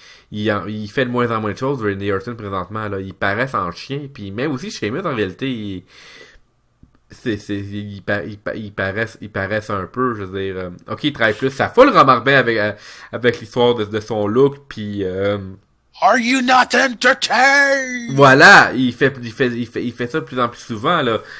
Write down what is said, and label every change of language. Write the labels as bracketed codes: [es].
[fr] il fait de moins en moins de choses, Randy Orton, présentement, là. Il paraît en chien, puis même aussi, Sheamus, en réalité, ils paraissent un peu, je veux dire, ok, il travaille plus, ça fout le remarque bien avec l'histoire de son look, puis [en] Are you not entertained? [fr] voilà, il fait ça de plus en plus souvent, là.